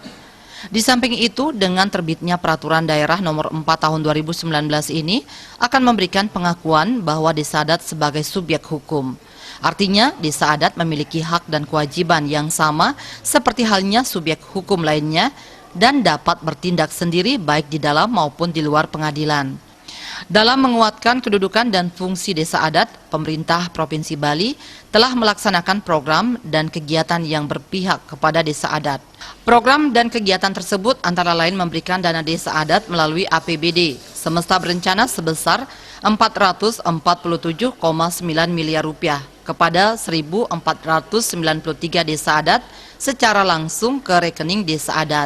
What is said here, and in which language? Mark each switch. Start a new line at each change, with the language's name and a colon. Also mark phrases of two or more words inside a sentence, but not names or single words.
Indonesian: Di samping itu, dengan terbitnya Peraturan Daerah nomor 4 tahun 2019 ini akan memberikan pengakuan bahwa desa adat sebagai subjek hukum. Artinya, desa adat memiliki hak dan kewajiban yang sama seperti halnya subjek hukum lainnya dan dapat bertindak sendiri baik di dalam maupun di luar pengadilan. Dalam menguatkan kedudukan dan fungsi desa adat, pemerintah Provinsi Bali telah melaksanakan program dan kegiatan yang berpihak kepada desa adat. Program dan kegiatan tersebut antara lain memberikan dana desa adat melalui APBD semesta berencana sebesar Rp447,9 miliar kepada 1.493 desa adat secara langsung ke rekening desa adat.